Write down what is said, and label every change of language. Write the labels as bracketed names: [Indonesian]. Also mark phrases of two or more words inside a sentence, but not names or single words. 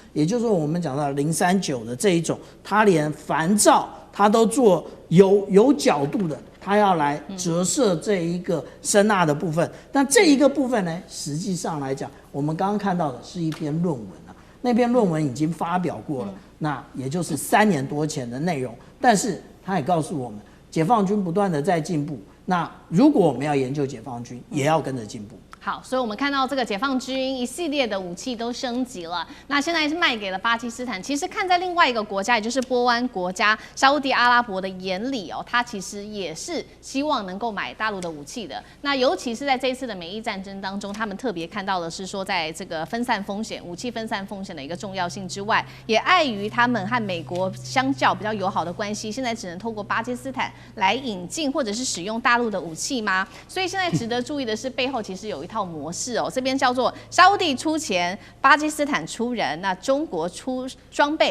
[Chinese] 也就是說，我們講到039的這一種，它連帆罩它都做有角度的。它要來折射這一個聲納的部分，但這一個部分呢，實際上來講，我們剛剛看到的是一篇論文啊，那篇論文已經發表過了，那也就是3年多前的內容。但是它也告訴我們，解放軍不斷的在進步。那如果我們要研究解放軍，也要跟着進步。好，所以我們看到這個解放軍一系列的武器都升級了，那現在是賣給了巴基斯坦。其實看在另外一個國家，也就是波灣國家沙烏地阿拉伯的眼裡哦，他其實也是希望能夠買大陸的武器的。那尤其是在這一次的美伊戰爭當中，他們特別看到的是說，在這個分散風險、武器分散風險的一個重要性之外，也礙於他們和美國相較比較友好的關係，現在只能透過巴基斯坦來引進或者是使用大陸的武器嗎？所以現在值得注意的是，背後其實有一套模式哦，這邊叫做沙烏地出錢，巴基斯坦出人，那中國出裝備。